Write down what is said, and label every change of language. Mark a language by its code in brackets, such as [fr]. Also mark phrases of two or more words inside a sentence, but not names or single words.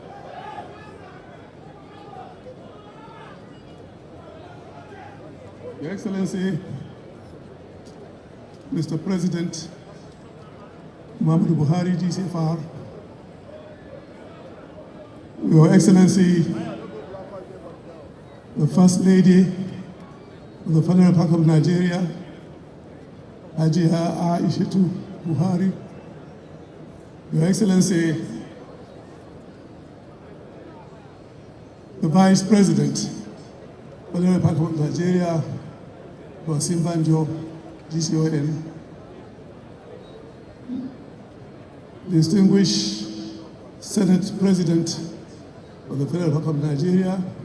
[en] Your Excellency, Mr. President Muhammadu Buhari, GCFR, Your Excellency, the First Lady of the Federal Republic of Nigeria, Hajiya Aishatu Buhari, Your Excellency, the Vice President of the Federal Republic of Nigeria, Bosim Banjo, GCON, distinguished Senate President of the Federal Republic of Nigeria,